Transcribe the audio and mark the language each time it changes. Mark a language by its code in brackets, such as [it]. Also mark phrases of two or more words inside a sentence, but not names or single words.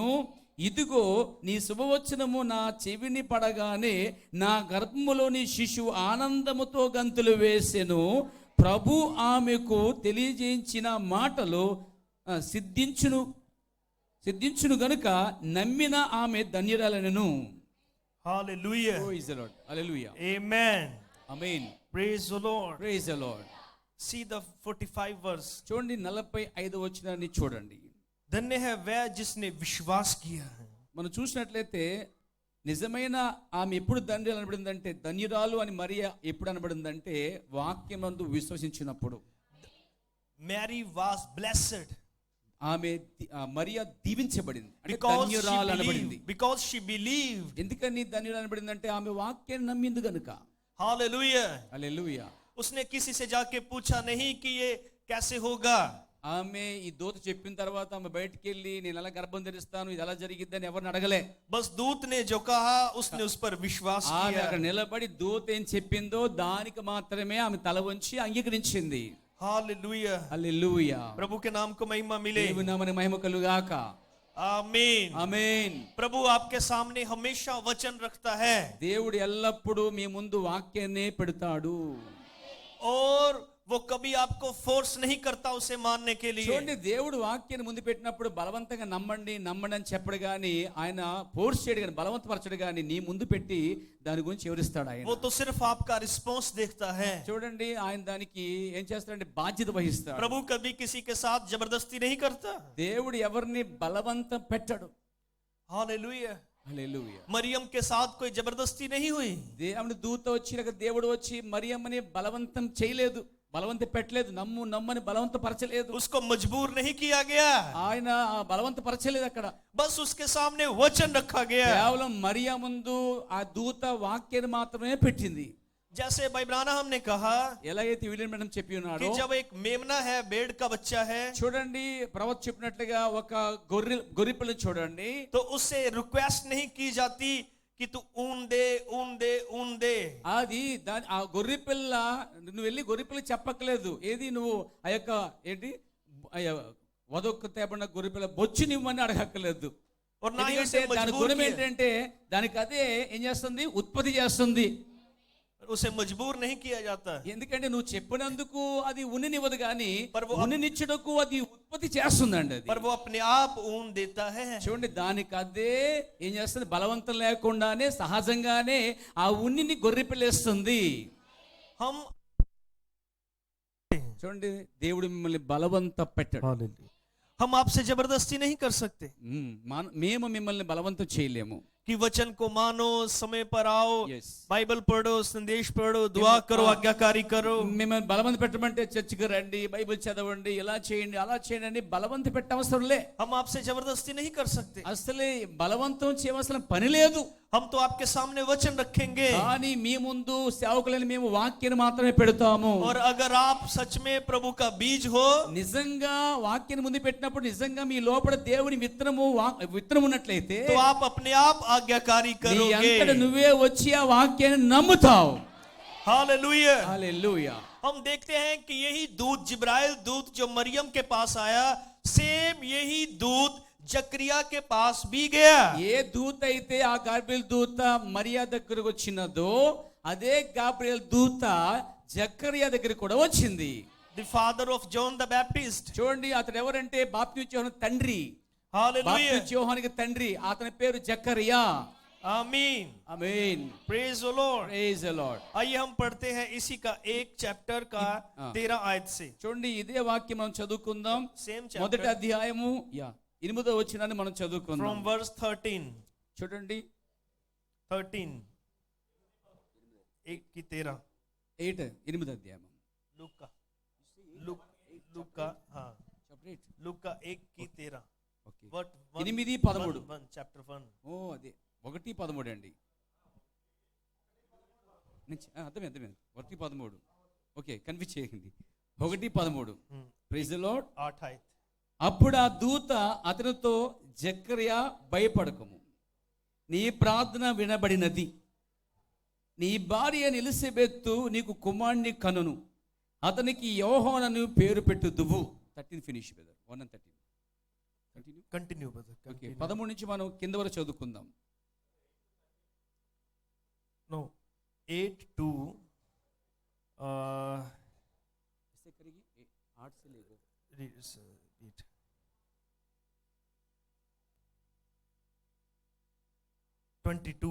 [te] ఇదిగో నీ శుభవచనము నా చెవిని పడగానే నా గర్భములోని శిశువు ఆనందముతో గంతులు వేసెను. ప్రభు ఆమెకు తెలియజేయించిన మాటలు సిద్ధించును గనుక నమ్మిన ఆమె ధన్యురాలనెను. [hi] हालेलुया। [en] Praise the Lord. Hallelujah. Amen. Amen. Praise the Lord। Praise the Lord. See the 45 verse। [te] చూడండి, 45 వచనాన్ని చూడండి. [hi] धन्य है वह जिसने विश्वास किया है। [te] మనం చూసినట్లయితే నిజమైన ఆమె ఎప్పుడు ధన్యురాలు అనబడిందంటే, ధన్యురాలు అని మరియా ఎప్పుడు అనబడిందంటే వాక్యమందు విశ్వసించినప్పుడు. [en] Mary was blessed [te] ఆమె మరియా దీవించబడింది, అంటే ధన్యురాలు అనబడింది. [en] because she believed। [te] ఎందుకని ధన్యురాలు అనబడిందంటే ఆమె వాక్యాన్ని నమ్మింది గనుక. [hi] हालेलुया। [te] హల్లెలూయా. [hi] उसने किसी से जाके पूछा नहीं कि ये कैसे होगा। [te] ఆమె ఈ దూత చెప్పిన తర్వాత ఆమె బయటికి వెళ్ళి నేను ఎలా గర్భం ధరిస్తాను, ఇది ఎలా జరిగిద్దని ఎవరిని అడగలే. [hi] बस दूत ने जो कहा उसने उस पर विश्वास [te] ఆమె [hi] किया। [te] అక్కడ నిలబడి దూత ఏం చెప్పిందో దానికి మాత్రమే ఆమె తల వంచి అంగీకరించింది. [hi] हालेलुया। [te] హల్లెలూయా. [hi] प्रभु के नाम को महिमा मिले। [te] దేవుని నామమునకు మహిమ కలుగాక. [hi] आमीन। [te] ఆమేన్. [hi] प्रभु आपके सामने हमेशा वचन रखता है [te] దేవుడు ఎల్లప్పుడూ మీ ముందు వాక్యాన్నే పెడతాడు. [hi] और वो कभी आपको फोर्स नहीं करता उसे मानने के लिए। [te] చూడండి, దేవుడు వాక్యాన్ని ముందు పెట్టినప్పుడు బలవంతంగా నమ్మండి అని చెప్పడు గాని, ఆయన ఫోర్స్ చేయడు గాని, బలవంతపరచడు గాని, నీ ముందు పెట్టి దాని గురించి వివరిస్తాడు ఆయన. [hi] वो तो सिर्फ आपका रिस्पॉन्स देखता है। [te] చూడండి, ఆయన దానికి ఏం చేస్తాడంటే బాధ్యత వహిస్తాడు. [hi] प्रभु कभी किसी के साथ जबरदस्ती नहीं करता। [te] దేవుడు ఎవరిని బలవంతం పెట్టడు. [hi] हालेलुया। [te] హల్లెలూయా. [hi] मरियम के साथ कोई जबरदस्ती नहीं हुई। [te] దేవుని దూత వచ్చి దేవుడు వచ్చి మరియమ్మని బలవంతం చేయలేదు, బలవంత పెట్టలేదు, నమ్మని బలవంత పరచలేదు. [hi] उसको मजबूर नहीं किया गया। [te] ఆయన బలవంత పరచలేదు అక్కడ. [hi] बस उसके सामने वचन रखा गया। [te] కేవలం మరియా ముందు ఆ దూత వాక్యాన్ని మాత్రమే పెట్టింది. [hi] जैसे भाई ब्रानहम ने कहा [te] ఎలాగైతే విలియం మేడం చెప్పి [hi] कि [te] ఉన్నాడో, [hi] जब एक मेमना है, भेड़ का बच्चा है, [te] చూడండి ప్రవక్త చెప్పినట్లుగా ఒక గొర్రె పిల్లని చూడండి, [hi] तो उससे रिक्वेस्ट नहीं की जाती कि तू ऊन दे ऊन दे ऊन दे। [te] అది ఆ గొర్రె పిల్ల నువ్వు వెళ్ళి గొర్రె పిల్ల చెప్పక్కలేదు, ఏది నువ్వు ఆ యొక్క ఏంటి వదొక్క తేబడిన గొర్రె పిల్ల బొచ్చు నివ్వని అడగక్కలేదు. [hi] और ना ही उसे [te] దాని [hi] मजबूर [te] గుణం [hi] किया। [te] ఏంటంటే దానికి అదే ఏం చేస్తుంది, ఉత్పత్తి చేస్తుంది. [hi] उसे मजबूर नहीं किया जाता। [te] ఎందుకంటే నువ్వు చెప్పినందుకు అది ఉన్నినివ్వదు కానీ [hi] पर वो [te] ఉన్నినిచ్చుటకు అది ఉత్పత్తి చేస్తుందండి. అది [hi] पर वो अपने आप ऊन देता है। [te] చూడండి, దానికి అదే ఏం చేస్తుంది, బలవంతం లేకుండానే సహజంగానే ఆ ఉన్నిని గొర్రె పిల్లేస్తుంది. [hi] हम [te] చూడండి, దేవుడు మిమ్మల్ని బలవంత పెట్టడు. [hi] हम आपसे जबरदस्ती नहीं कर सकते [te] మేము మిమ్మల్ని బలవంతం చేయలేము. [hi] कि वचन को मानो, समय पर आओ, [en] Yes. [hi] बाइबल पढ़ो, संदेश पढ़ो, दुआ करो, आज्ञाकारी करो। [te] మిమ్మల్ని బలవంత పెట్టమంటే చర్చికి రండి, బైబిల్ చదవండి, ఇలా చేయండి అలా చేయండి అని బలవంత పెట్టవసరం లే. [hi] हम आपसे जबरदस्ती नहीं कर सकते। [te] అసలే బలవంతం చేయవలసిన పని లేదు. [hi] हम तो आपके सामने वचन रखेंगे। [te] కానీ మీ ముందు సేవకులని మేము వాక్యాన్ని మాత్రమే పెడతాము. [hi] और अगर आप सच में प्रभु का बीज हो, [te] నిజంగా వాక్యాన్ని ముందు పెట్టినప్పుడు నిజంగా మీ లోపల దేవుని విత్తనం ఉన్నట్లయితే [hi] तो आप अपने आप आज्ञाकारी [te] నీ [hi] करोगे। [te] అంతట నువ్వే వచ్చి ఆ వాక్యాన్ని నమ్ముతావు. [hi] हालेलुया। [te] హల్లెలూయా. [hi] हम देखते हैं कि यही दूत जिब्राइल दूत जो मरियम के पास आया, सेम यही दूत जकरिया के पास भी गया। [te] ఏ దూత అయితే ఆ గాబ్రియల్ దూత మరియా దగ్గరకు వచ్చినదో అదే గాబ్రియల్ దూత జకరియా దగ్గరికి కూడా వచ్చింది. [en] The father of John the Baptist. [te] చూడండి అతడు ఎవరంటే బాప్తిస్మ యోహాను తండ్రి. [en] Hallelujah. [te] బాప్తిస్మ యోహానుకి తండ్రి. అతని పేరు జకరియా. [hi] आमीन, [te] ఆమేన్. [en] Praise the Lord. Praise the Lord. [hi] आइए हम पढ़ते हैं इसी का एक चैप्टर का 13 आयत से। [te] చూడండి ఇదే వాక్యం మనం చదువుకుందాం. [en] सेम [te] మొదటి [en] चैप्टर [te] అధ్యాయము 8వ వచనాన్ని మనం చదువుకుందాం. [en] from verse 13। [te] చూడండి [hi] 13 1 की 13। [te] 8వ అధ్యాయం. [hi] लूका हाँ, लूका 1 की 13। [te] ఓకే. [en] What 8:13. 1 chapter 1। [te] ఓ అదే 1:13 అండి. అర్థమైంది 1:13. ఓకే, కన్ఫ్యూజ్ చేయకండి. 1:13. [en] Praise the Lord. [hi] 8 आयत। [te] అప్పుడు ఆ దూత అతనితో జకరియా భయపడకము, నీ ప్రార్థన వినబడినది, నీ భార్య ఎలిసబెతు నీకు కుమారుని కనును, అతనికి యోహానను పేరు పెట్టుదువు. [en] 13 finish brother. 1 and 13 continue brother. [te] ఓకే, 13 నుంచి మనం కింద వరకు చదువుకుందాం. [en] नो 8 to 22।